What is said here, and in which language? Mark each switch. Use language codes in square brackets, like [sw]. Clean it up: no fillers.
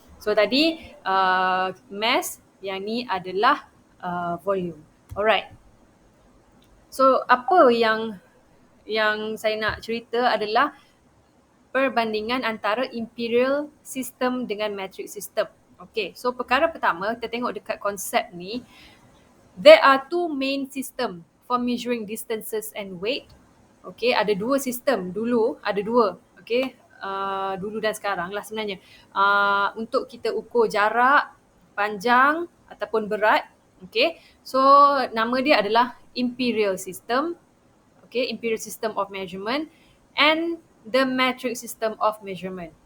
[ms] So tadi mass, yang ni adalah volume. Alright. So apa yang saya nak cerita adalah perbandingan antara imperial system dengan metric system. Okay, so perkara pertama kita tengok dekat konsep ni. [en] There are two main system for measuring distances and weight. [ms] Okay, ada dua sistem dulu, ada dua. Okay, dulu dan sekarang lah sebenarnya. Untuk kita ukur jarak, panjang ataupun berat. Okay, so nama dia adalah imperial system. [en] Okay, imperial system of measurement and the metric system of measurement.